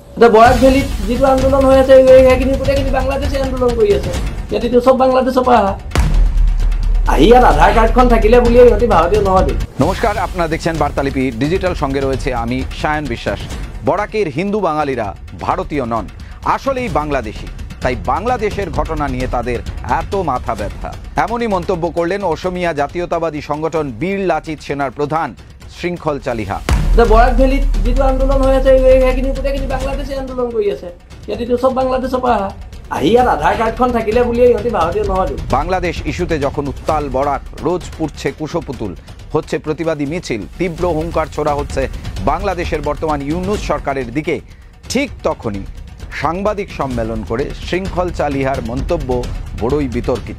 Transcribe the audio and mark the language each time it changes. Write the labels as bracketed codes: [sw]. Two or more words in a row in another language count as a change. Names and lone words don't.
[as] এটা বৰাক ভেলীত যিটো আন্দোলন হৈ আছে সেইখিনি গোটেইখিনি বাংলাদেশে আন্দোলন কৰি আছে। ইয়াতেতো চব বাংলাদেশৰ পৰা আহি ইয়াত আধাৰ কার্ডখন থাকিলে বুলিয়ে ইহঁতি ভারতীয় নহয়। [bn] নমস্কার, আপনারা দেখছেন বার্তালিপি ডিজিটাল, সঙ্গে রয়েছে আমি সায়ন বিশ্বাস। বরাকের হিন্দু বাঙালিরা ভারতীয় নন, আসলেই বাংলাদেশি, তাই বাংলাদেশের ঘটনা নিয়ে তাদের এত মাথা ব্যথা। এমনই মন্তব্য করলেন অসমিয়া জাতীয়তাবাদী সংগঠন বীর লাচিত সেনার প্রধান শৃঙ্খল চালিহা। [as] বরাক ভেলীত যিটো আন্দোলন হৈ আছে সেইখিনি গোটেইখিনি বাংলাদেশে আন্দোলন কৰি আছে। ইয়াতেতো সব বাংলাদেশৰ পৰা আহি ইয়াত আধাৰ কার্ডখন থাকিলে বুলিয়ে ইহঁতি ভারতীয় নহয়। [bn] বাংলাদেশ ইস্যুতে যখন উত্তাল বরাক, রোজ পুড়ছে কুশপুতুল, হচ্ছে প্রতিবাদী মিছিল, তীব্র হুঙ্কার ছোড়া হচ্ছে বাংলাদেশের বর্তমান ইউনূস সরকারের দিকে, ঠিক তখনই সাংবাদিক সম্মেলন করে শৃঙ্খল চালিহার মন্তব্য বড়ই বিতর্কিত।